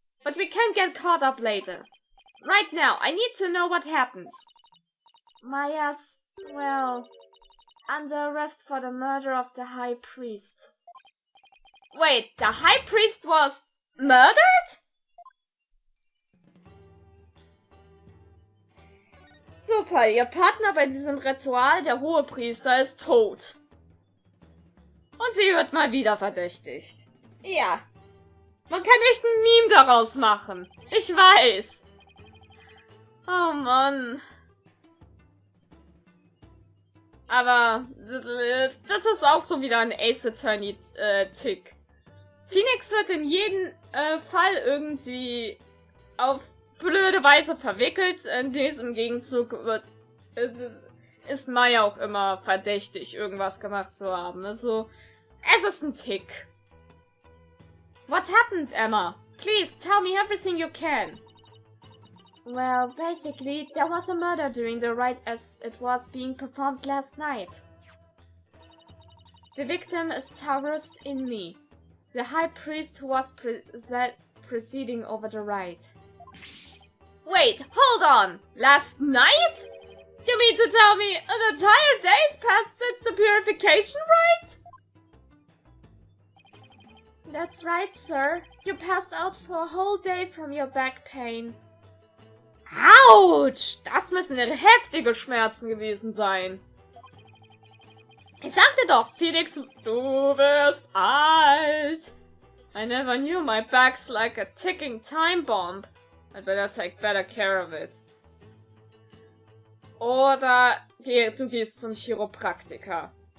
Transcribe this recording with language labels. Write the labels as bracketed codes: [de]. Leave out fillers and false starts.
[en] But we can get caught up later. Right now, I need to know what happened. Maya's, well, under arrest for the murder of the High Priest. Wait, the High Priest was murdered? [de] Super, ihr Partner bei diesem Ritual, der Hohepriester, ist tot. Und sie wird mal wieder verdächtigt. Ja. Man kann echt ein Meme daraus machen. Ich weiß. Oh Mann. Aber das ist auch so wieder ein Ace Attorney Tick. Phoenix wird in jedem Fall irgendwie auf blöde Weise verwickelt. In diesem Gegenzug wird ist Maya auch immer verdächtig, irgendwas gemacht zu haben. Also, es ist ein Tick. [en] What happened, Emma? Please tell me everything you can. Well, basically, there was a murder during the rite as it was being performed last night. The victim is Taurus in me, the high priest who was presiding over the rite. Wait, hold on! Last night? You mean to tell me an entire day's passed since the purification rite? That's right, sir. You passed out for a whole day from your back pain. [de] Autsch! Das müssen heftige Schmerzen gewesen sein. Ich sagte doch, Phoenix, du wirst alt. [en] I never knew my back's like a ticking time bomb. I better take better care of it. [de] Oder du gehst zum Chiropraktiker.